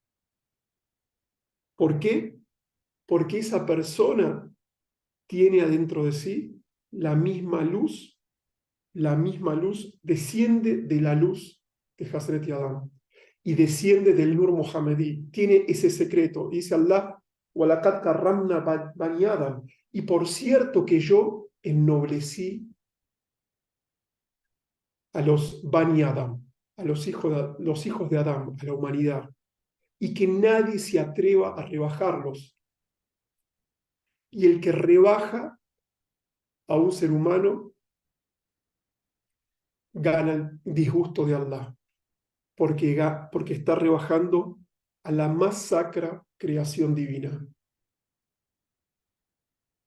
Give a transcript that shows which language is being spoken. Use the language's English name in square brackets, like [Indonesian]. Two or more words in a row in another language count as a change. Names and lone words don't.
[Spanish] ¿Por qué? Porque esa persona tiene adentro de sí la misma luz desciende de la luz de Hazret y Adán y desciende del Nur Mohammedí. Tiene ese secreto. Dice Allah, [Arabic] وَلَقَدْ كَرَّمْنَا بَنِي آدَمَ. [Spanish] Y por cierto que yo ennoblecí a los [Arabic] بني آدم, [Spanish] a los hijos de Adán, a la humanidad, y que nadie se atreva a rebajarlos. Y el que rebaja a un ser humano gana el disgusto de Allah, porque está rebajando a la más sacra creación divina.